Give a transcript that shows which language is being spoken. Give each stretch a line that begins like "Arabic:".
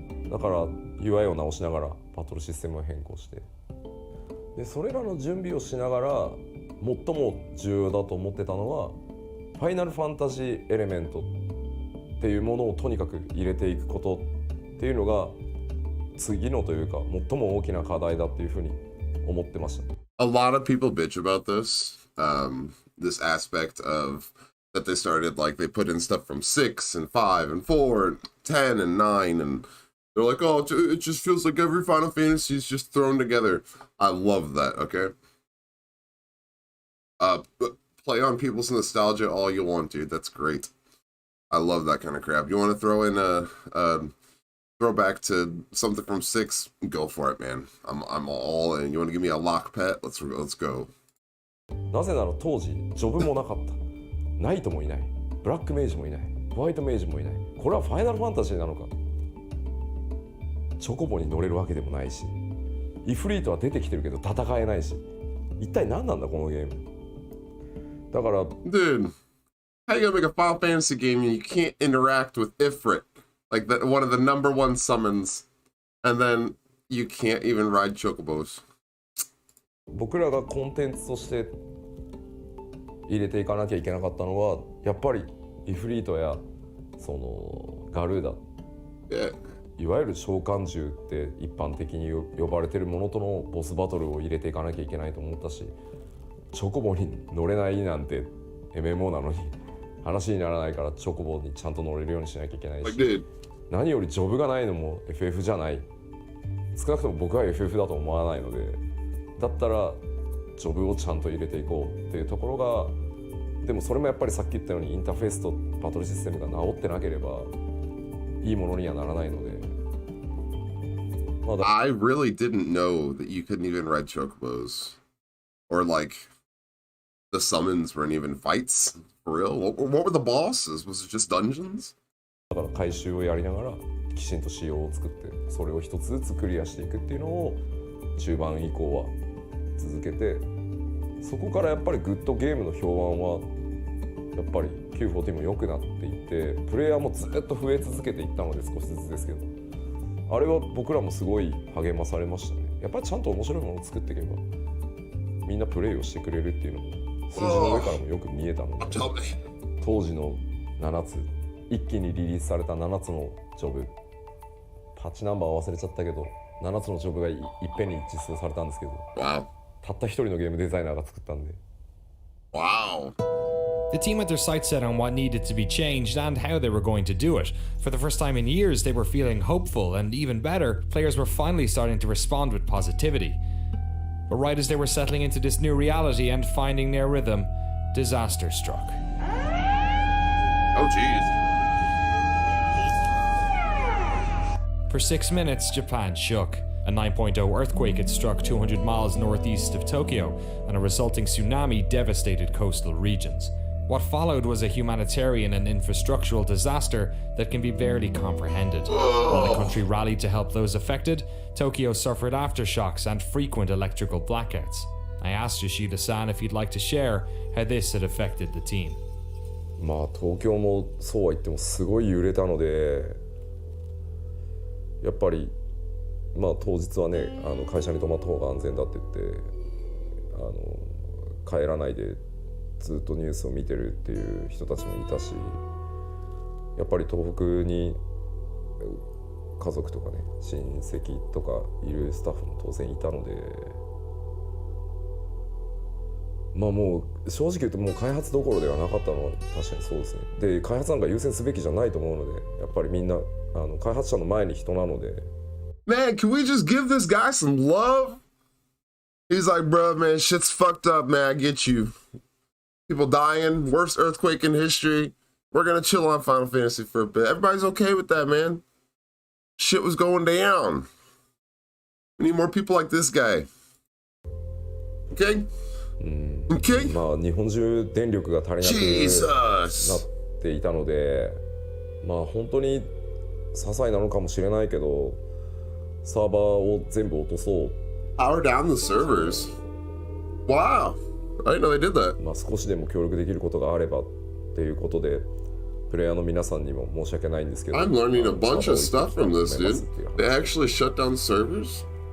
Japanese: だから UI を直しながらバトルシステムを変更して、でそれらの準備をしながら最も重要だと思ってたのはファイナルファンタジーエレメントっていうものをとにかく入れていくことっていうのが次のというか最も大きな課題だっていうふうに思ってました。
English: A lot of people bitch about this, this aspect of that they started, like they put in stuff from 6 and 5 and 4 and 10 and 9 and they're like, oh, it just feels like every Final Fantasy is just thrown together. I love that, okay? But play on people's nostalgia all you want, dude. That's great. I love that kind of crap. You want to throw in a throwback to something from 6? Go for it, man. I'm all in. You want to give me a lock pet? Let's go.
Japanese: なぜなら当時ジョブもなかった、ナイトもいない、ブラックメイジもいない、ホワイトメイジもいない。これはファイナルファンタジーなのか。チョコボに乗れるわけでもないし、イフリートは出てきてるけど戦えないし、一体何なんだこのゲーム。だから
English: Dude, how you gonna make a Final Fantasy game and you can't interact with Ifrit, like that one of the number one summons, and then you can't even ride chocobos?
Japanese: 僕らがコンテンツとして入れていかなきゃいけなかったのはやっぱりイフリートやそのガルーダ、いわゆる召喚獣って一般的に呼ばれてるものとのボスバトルを入れていかなきゃいけないと思ったし、チョコボに乗れないなんて MMO なのに話にならないからチョコボにちゃんと乗れるようにしなきゃいけないし、何よりジョブがないのも FF じゃない。少なくとも僕は FF だと思わないので、だったらジョブをちゃんと入れていこうっていうところが、でもそれもやっぱりさっき言ったようにインターフェースとバトルシステムが治ってなければいいものにはならないので。
English: I really didn't know that you couldn't even ride chocobos, or like the summons weren't even fights for real. What were the bosses? Was it just dungeons?
Japanese: だから回収をやりながらきちんと仕様を作ってそれを一つずつクリアしていくっていうのを中盤以降は続けて、そこからやっぱりグッドゲームの評判はやっぱり Q40 も良くなっていってプレイヤーもずっと増え続けていったので少しずつですけど、あれは僕らもすごい励まされましたね。やっぱりちゃんと面白いものを作っていけばみんなプレイをしてくれるっていうのも数字の上からもよく見えたので、当時の7つ一気にリリースされた7つのジョブ、パッチナンバーは忘れちゃったけど7つのジョブがいっぺんに実装されたんですけど、たった一人のゲームデザイナーが作ったんで。
English: Wow. The team had their sights set on what needed to be changed and how they were going to do it. For the first time in years, they were feeling hopeful, and even better, players were finally starting to respond with positivity. But right as they were settling into this new reality and finding their rhythm, disaster struck. Oh, jeez. For 6 minutes, Japan shook. A 9.0 earthquake had struck 200 miles northeast of Tokyo, and a resulting tsunami devastated coastal regions. What followed was a humanitarian and infrastructural disaster that can be barely comprehended. While the country rallied to help those affected, Tokyo suffered aftershocks and frequent electrical blackouts. I asked Yoshida-san if he'd like to share how this had affected the team.
Japanese: まあ東京もそうは言ってもすごい揺れたので、やっぱりまあ当日はね会社に泊まった方が安全だって言って帰らないでずっとニュースを見てるっていう人たちもいたし、やっぱり東北に家族とかね親戚とかいるスタッフも当然いたので、まあもう正直言うともう開発どころではなかったのは確かにそうですね。で開発なんか優先すべきじゃないと思うので、やっぱりみんな開発者の前に人なので。
English: Man, can we just give this guy some love? He's like, bro, man, shit's fucked up, man. I get you. People dying, worst earthquake in history. We're gonna chill on Final Fantasy for a bit. Everybody's okay with that, man. Shit was going down. We need more people like this guy. Okay? Okay?
Japanese: まあ日本中電力が足りなくなっていたので、まあ本当に些細なのかもしれないけど、サーバーを全部落とそう。
English: Power down the servers. Wow. I didn't know they did that.
Japanese: まあ少しでも協力できることがあればっていうことで、プレイヤーの皆さんにも申し訳ないんですけど。
English: I'm learning a bunch of stuff from this, dude. They actually shut down servers?